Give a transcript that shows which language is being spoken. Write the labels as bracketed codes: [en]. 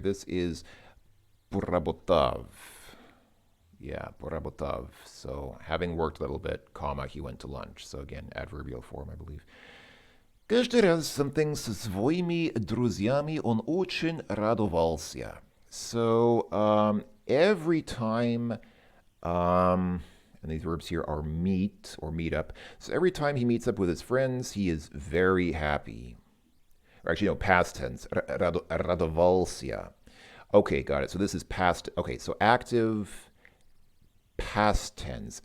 [en] This is поработав. Yeah, поработав. So having worked a little bit, comma, he went to lunch. So again, adverbial form, I believe. [ru] Каждый раз [en] something [ru] со своими друзьями он очень радовался. [en] So every time, and these verbs here are meet or meet up. So every time he meets up with his friends, he is very happy. Or actually, no, past tense. Радовался. Okay, got it. So this is past. Okay, so active past tense.